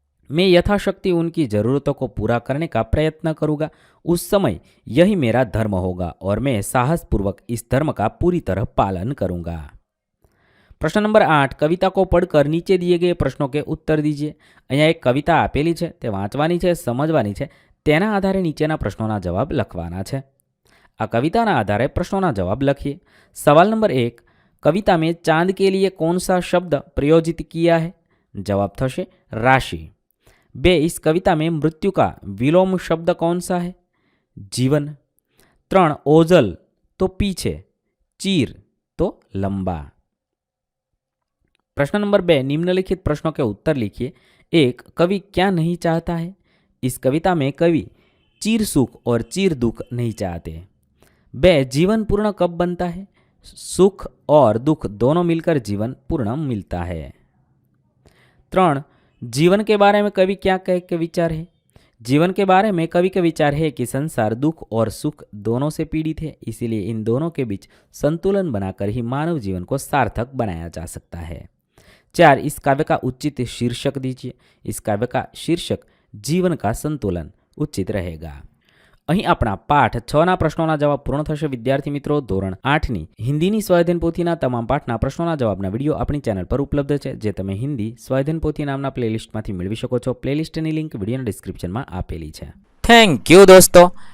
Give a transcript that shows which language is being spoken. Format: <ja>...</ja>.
<hi>मैं यथाशक्ति उनकी ज़रूरतों को पूरा करने का प्रयत्न करूंगा। उस समय यही मेरा धर्म होगा और मैं साहसपूर्वक इस धर्म का पूरी तरह पालन करूंगा। प्रश्न नंबर 8, कविता को पढ़कर नीचे दिए गए प्रश्नों के उत्तर दीजिए।</hi> <gu>અહીંયા એક કવિતા આપેલી છે, તે વાંચવાની છે, સમજવાની છે, તેના આધારે નીચેના પ્રશ્નોના જવાબ લખવાના છે। આ કવિતાના આધારે પ્રશ્નોના જવાબ લખીએ।</gu> <hi>सवाल नंबर 1, कविता में चांद के लिए कौन सा शब्द प्रयोजित किया है? जवाब थशे राशि। 2, इस कविता में मृत्यु का विलोम शब्द कौन सा है? जीवन। 3, ओझल तो पीछे, चीर तो लंबा। प्रश्न नंबर 2, निम्नलिखित प्रश्नों के उत्तर लिखिए। 1, कवि क्या नहीं चाहता है? इस कविता में कवि चीर सुख और चीर दुख नहीं चाहते। 2, जीवन पूर्ण कब बनता है? सुख और दुख दोनों मिलकर जीवन पूर्ण मिलता है। 3, जीवन के बारे में कवि क्या कह के विचार है? जीवन के बारे में कवि का विचार है कि संसार दुख और सुख दोनों से पीड़ित है, इसीलिए इन दोनों के बीच संतुलन बनाकर ही मानव जीवन को सार्थक बनाया जा सकता है। 4, इस काव्य का उचित शीर्षक दीजिए। इस काव्य का शीर्षक जीवन का संतुलन उचित रहेगा।</hi> <gu>અહીં આપણા પાઠ 6ના પ્રશ્નોના જવાબ પૂર્ણ થશે। વિદ્યાર્થી મિત્રો, ધોરણ 8ની હિન્દીની સ્વાધ્યાયન પોથીના તમામ પાઠના પ્રશ્નોના જવાબના વિડીયો આપણી ચેનલ પર ઉપલબ્ધ છે, જે તમે હિન્દી સ્વાધ્યાયન પોથી નામના પ્લેલિસ્ટમાંથી મેળવી શકો છો। પ્લેલિસ્ટની લિંક વિડીયોના ડિસ્ક્રિપ્શનમાં આપેલી છે। થેન્ક યુ દોસ્તો।</gu>